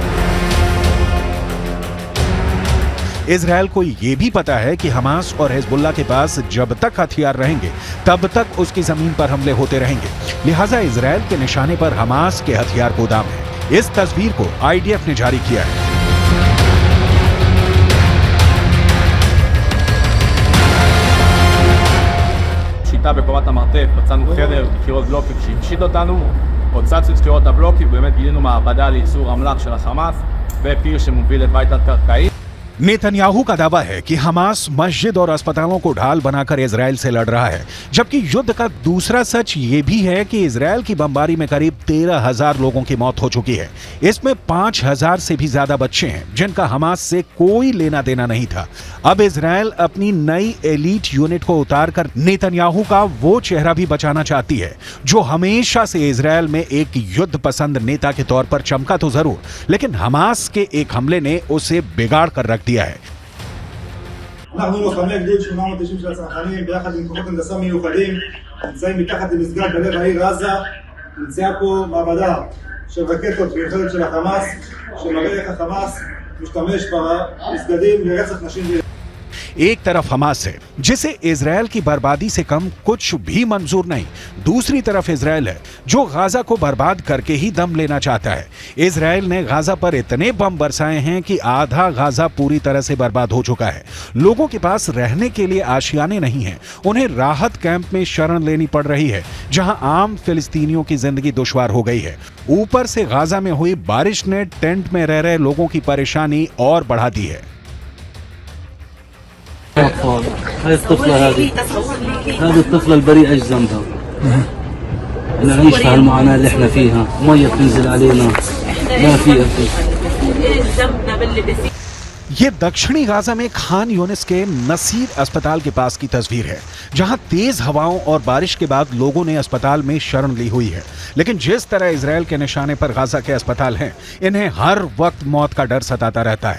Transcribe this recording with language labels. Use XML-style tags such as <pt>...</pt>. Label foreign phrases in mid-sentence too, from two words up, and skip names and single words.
<hi>इजराइल को यह भी पता है कि हमास और हिजबुल्लाह के पास जब तक हथियार रहेंगे तब तक उसकी जमीन पर हमले होते रहेंगे। लिहाजा इजराइल के निशाने पर हमास के हथियार गोदाम है। इस तस्वीर को आईडीएफ ने जारी किया है।</hi> <he>שיטה בקומת המרתף, מצאנו חדר, קירות בלוקים שהפשיט אותנו, הוצצנו את קירות הבלוקים, ובאמת גילינו מעבדה לייצור אמל"ח של החמאס ופיר שמוביל את בית תת-קרקעי।</he> <hi>नेतन्याहू का दावा है कि हमास मस्जिद और अस्पतालों को ढाल बनाकर इजराइल से लड़ रहा है, जबकि युद्ध का दूसरा सच ये भी है कि इजराइल की बमबारी में करीब 13,000 लोगों की मौत हो चुकी है। इसमें 5,000 से भी ज्यादा बच्चे हैं जिनका हमास से कोई लेना देना नहीं था। अब इजराइल अपनी नई</hi> <en>elite unit</en> <hi>को उतारकर नेतन्याहू का वो चेहरा भी बचाना चाहती है जो हमेशा से इजराइल में एक युद्ध पसंद नेता के तौर पर चमका तो जरूर, लेकिन हमास के एक हमले ने उसे बिगाड़ कर रख दिया है।</hi> <he>אנחנו לוחמי גדוד 890 של הצנחנים ביחד עם כוחות הנדסה מיוחדים נמצאים מתחת למסגד בלב העיר עזה. נמצאה פה מעבדה של רקטות מיוחדת של החמאס שמראה איך החמאס משתמש במסגדים לרצח נשים וילדים।</he> <hi>एक तरफ हमास है जिसे इजराइल की बर्बादी से कम कुछ भी मंजूर नहीं, दूसरी तरफ इजराइल है जो गाजा को बर्बाद करके ही दम लेना चाहता है। इजराइल ने गाजा पर इतने बम बरसाए हैं कि आधा गाजा पूरी तरह से बर्बाद हो चुका है। लोगों के पास रहने के लिए आशियाने नहीं हैं, उन्हें राहत कैंप में शरण लेनी पड़ रही है जहां आम फिलिस्तीनियों की जिंदगी दुश्वार हो गई है। ऊपर से गाजा में हुई बारिश ने टेंट में रह रहे लोगों की परेशानी और बढ़ा दी है।</hi> <ar>أطفال هاي الطفلة هذه الطفلة البريئة ايش ذنبها؟ نعيش في هالمعاناة اللي احنا فيها، مية بتنزل علينا ما في أكل।</ar> <hi>ये दक्षिणी गाजा में खान यूनिस के नसीर अस्पताल के पास की तस्वीर है जहां तेज हवाओं और बारिश के बाद लोगों ने अस्पताल में शरण ली हुई है। लेकिन जिस तरह इजराइल के निशाने पर गाजा के अस्पताल हैं, इन्हें हर वक्त मौत का डर सताता रहता है।</hi>